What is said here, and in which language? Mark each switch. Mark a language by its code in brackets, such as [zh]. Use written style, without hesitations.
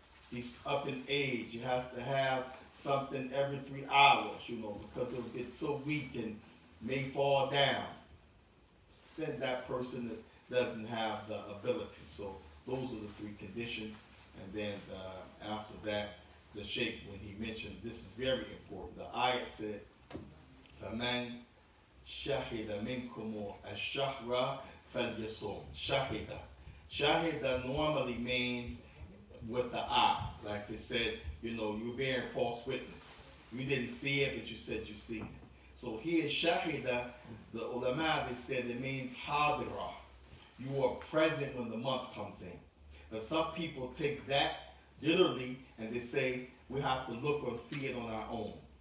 [en] He's up in age. He has to have something every 3 hours, because he'll get so weak and may fall down. Then that person doesn't have the ability. So those are the 3 conditions. And then after that, the Shaikh, when he mentioned, this is very important. The ayat said, [ar] فَمَنْ شَهِدَ مِنْكُمُ الشَّهْرَ فَلْيَصُمْ. [en] Shahida. Shahida normally means with the eye. Like they said, you're bearing false witness. You didn't see it, but you said you see it. So here, Shahida, the ulama, they said it means hadira. You are present when the month comes in. But some people take that literally and they say we have to look or see it on our own.